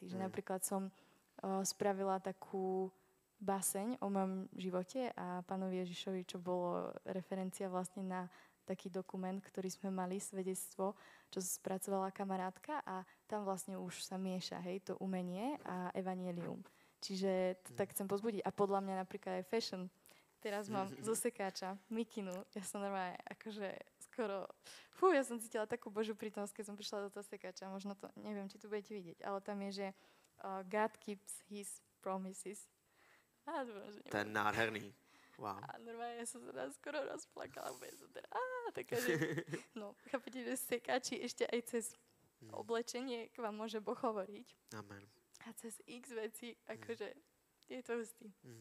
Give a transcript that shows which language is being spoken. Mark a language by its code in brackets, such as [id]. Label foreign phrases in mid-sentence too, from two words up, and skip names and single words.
[sk] Že napríklad som spravila takú baseň o mojom živote a Pánovi Ježišovi, čo bolo referencia vlastne na taký dokument, ktorý sme mali, svedectvo, čo spracovala kamarátka a tam vlastne už sa mieša, hej, to umenie a evanjelium. Čiže to tak chcem pozbudiť. A podľa mňa napríklad aj fashion. Teraz mám zo sekáča mikinu. Ja som normálne akože skoro... ja som cítila takú Božiu prítomnosť, keď som prišla do toho sekáča. Možno to, neviem, či tu budete vidieť, ale tam je, že [en] God keeps his promises. [sk] To je nádherný. Wow. A normálne ja som sa skoro rozplakala. Takže, no, chápete, že sekáči ešte aj cez oblečenie k vám môže Boh hovoriť. Amen. A cez x veci, akože je to hustý.